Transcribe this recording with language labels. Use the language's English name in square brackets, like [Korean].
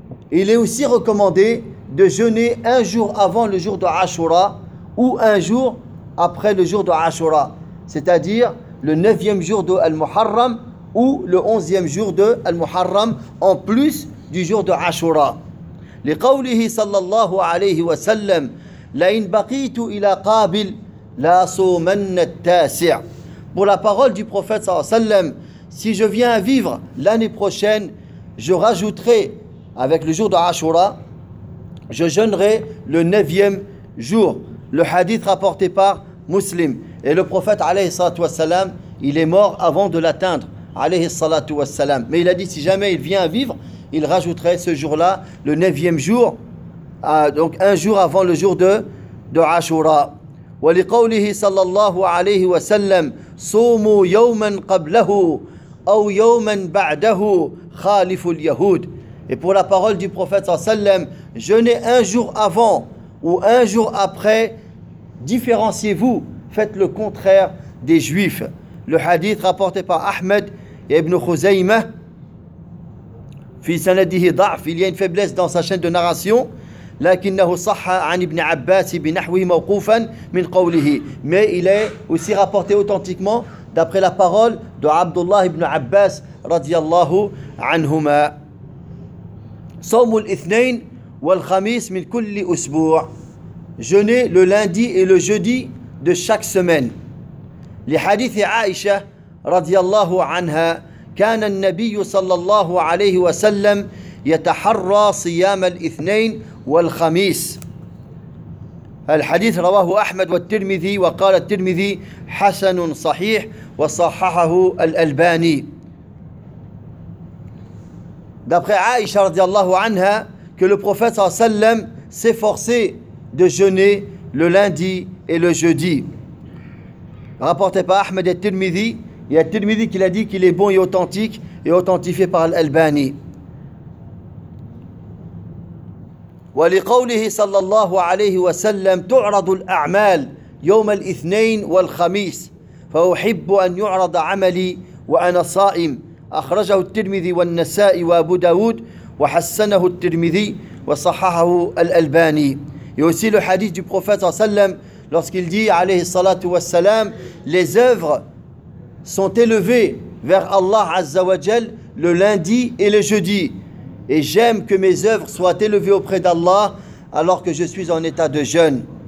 [French] Il est aussi recommandé de jeûner un jour avant le jour de Ashura ou un jour après le jour de Ashura, c'est-à-dire le neuvième jour de Al-Muharram ou le onzième jour de Al-Muharram en plus du jour de Ashura. [Arabic] لقوله صلى الله عليه وسلم لئن بقيت إلى قابل لا صومن التاسع. [French] Pour la parole du prophète [Arabic] صلى الله عليه وسلم, [French] si je viens à vivre l'année prochaine, je rajouterai avec le jour de Ashura, je jeûnerai le neuvième jour. Le hadith rapporté par Muslim. Et le prophète [Arabic] عليه الصلاة والسلام, [French] il est mort avant de l'atteindre عليه الصلاة والسلام. Mais il a dit si jamais il vient à vivre, il rajouterait ce jour-là, le neuvième jour, donc un jour avant le jour de Ashura. [Arabic] ولقوله صلى الله عليه وسلم صوموا يوما قبله أو يوما بعده خالف اليهود. [French] Et pour la parole du prophète sallam, jeûnez un jour avant ou un jour après, différenciez-vous, faites le contraire des juifs. Le hadith rapporté par Ahmed et Ibn Khuzaymah [Arabic] في سنده ضعف. [French] Il y a une faiblesse dans sa chaîne de narration. [Arabic] لكنه صح عن ابن عباس بنحوه موقوفا من قوله. [French] Mais il est aussi rapporté authentiquement d'après la parole de Abdullah ibn Abbas [Arabic] رضي الله عنهما. صوم الاثنين والخميس من كل أسبوع. [French] jeûner le lundi et le jeudi de chaque semaine. Les hadiths d'Aïcha, radiyallahu anha, [Arabic] كان النبي صلى الله عليه وسلم يتحرى صيام الاثنين والخميس. الحديث رواه أحمد والترمذي وقال الترمذي حسن صحيح وصححه الألباني. [French] D'après Aïcha [Arabic] رضي الله عنها, [French] que le prophète [Arabic] صلى الله عليه وسلم [French] s'efforçait de jeûner le lundi et le jeudi. Rapporté par Ahmed et Tirmidhi, il y a Tirmidhi qui l'a dit qu'il est bon et authentique et authentifié par l'Albani. [Arabic] ولقوله صلى الله عليه وسلم تعرض الأعمال يوم الاثنين والخميس فأحب أن يعرض عملي وأنا صائم. أخرجه الترمذي والنسائي وأبو داود وحسنه الترمذي وصححه الألباني. [French] Et aussi le hadith du prophète [Arabic] صلى الله عليه وسلم [French] lorsqu'il dit [Arabic] عليه الصلاة والسلام [French] les œuvres sont élevées vers Allah [Arabic] عز وجل [French] le lundi et le jeudi. Et j'aime que mes œuvres soient élevées auprès d'Allah alors que je suis en état de jeûne.